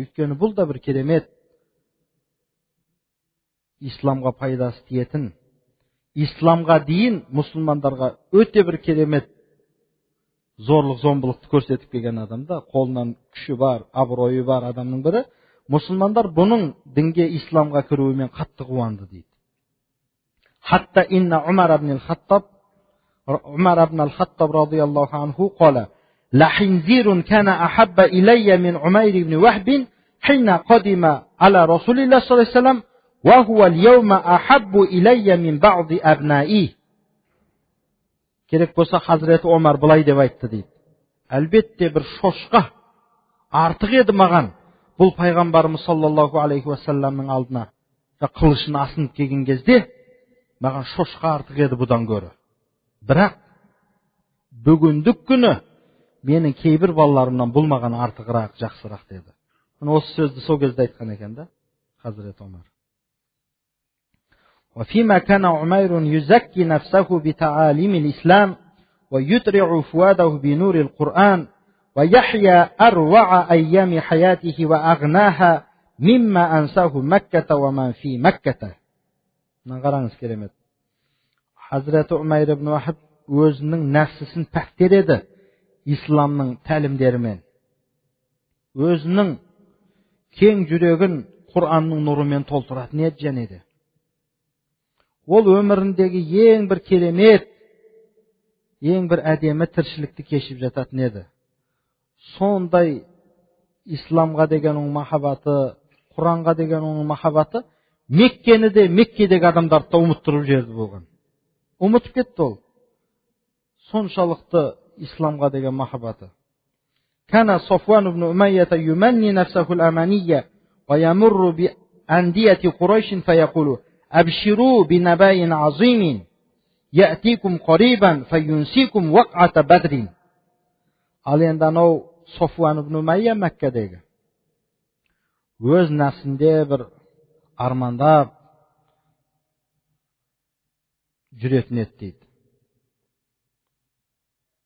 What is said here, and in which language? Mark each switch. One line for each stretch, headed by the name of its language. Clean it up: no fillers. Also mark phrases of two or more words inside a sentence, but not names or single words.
Kazakh: Өйткені бұл да бір керемет исламға пайдасы тиетін, исламға дейін мұсылмандарға өте бір керемет зорлық зомбылықты көрсетіп келген адамда, қолынан күші бар, абыройы бар адамның бірі, мұсылмандар бұның дінге, исламға кіруімен қатты қуанды дейді.
Arabic: حتى إن عمر بن الخطاب رضي الله عنه قال: لحنزير كان أحب إلي من عمير بن وهب حين قدم على رسول الله صلى الله عليه وسلم وهو اليوم أحب إلي من بعض أبنائي.
Kazakh: Керек болса Хазіреті Омар былай деп айтты дейді: әлбетте бір шошқа артық еді маған бұл пайғамбарымыз
Arabic: صلى الله عليه وسلم
Kazakh: алдына қылышын асынып келген кезде маған шошқа артық еді бұдан гөрі. Бірақ бүгіндік күні менің кейбір балаларымнан бұл маған артығырақ, жақсырақ деді. Осы сөзді сол кезде айтқан екен да Хазірет Омар.
Arabic: وفيما كان عمير يزكي نفسه بتعاليم الإسلام ويترع فؤاده بنور القرآن ويحيا أروع أيام حياته وأغناها مما أنساه مكة ومن في مكة.
Kazakh: Қараңыз керемет. Хазірет Умайр ибн Вахб өзінің нәпсісін пәктереді исламның тәлімдерімен. Өзінің кең жүрегін Құранның нұрымен толтыратын еді және де. Ол өміріндегі ең бір керемет, ең бір әдемі тіршілікті кешіп жататын еді. Сондай исламға деген оның махаббаты, Құранға деген оның махаббаты Меккені де, Меккедегі адамдарды да ұмыттырып жерді болған. Ұмытып кетті ол. Соншалықты исламға деген махаббаты.
Arabic: كان صفوان بن أمية يمني نفسه الأماني ويمر بأندية قريش فيقول أبشروا بنبإ عظيم يأتيكم قريبا فينسيكم وقعة بدر.
Kazakh: Ал енді анау Софуан ибн Умайя Мәккедегі өз нәпсінде бір армандап жүретін еді дейді.